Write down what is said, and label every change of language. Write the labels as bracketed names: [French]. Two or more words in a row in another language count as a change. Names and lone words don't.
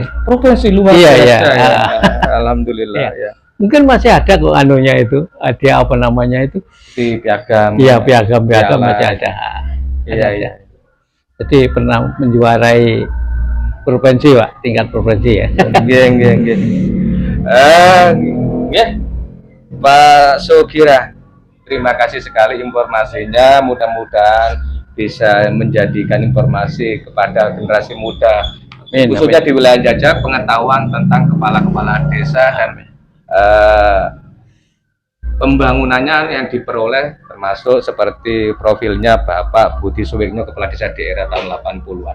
[Indonesian] Provinsi luar Iya, biasa iya. ya. Alhamdulillah Iya. ya. Mungkin masih ada kok anunya itu, ada apa namanya itu? Di piagam. Iya, piagam-piagam piala. masih ada. Iya, Ada. iya. Jadi pernah menjuarai provinsi, Pak, tingkat provinsi ya. [Javanese] Nggih, nggih, nggih. Nggih. [Indonesian] Pak Sugira, terima kasih sekali informasinya. Mudah-mudahan bisa menjadikan informasi kepada generasi muda, khususnya di wilayah Jajak, pengetahuan tentang kepala-kepala desa dan pembangunannya yang diperoleh, termasuk seperti profilnya Bapak Budi Suwegno, Kepala Desa di era tahun 80-an.